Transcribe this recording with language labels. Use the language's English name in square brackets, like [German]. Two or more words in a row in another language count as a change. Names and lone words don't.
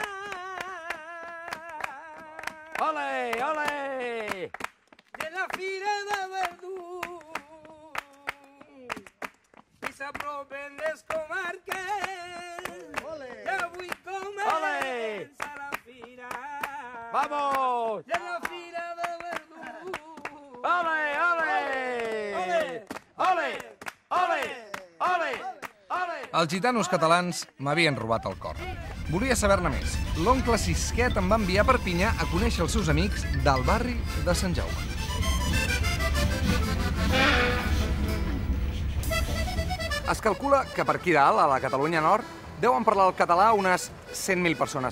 [Spanish] Ole, ole! [Catalan] De la fira de Verdun, i s'apropen les comarques, i avui comença la fira. [Spanish] Vamos! [Catalan] De la fira de Verdun. [Spanish] Ole, ole! Ole, ole, ole, ole! [Catalan] Els gitanos catalans m'havien robat el cor. Volia saber-ne més. L'oncle Sisquet em va enviar a Perpinyà a conèixer els seus amics del barri de Sant Jaume. Es calcula que per aquí dalt, a la Catalunya Nord, deuen parlar el català unes 100.000 persones.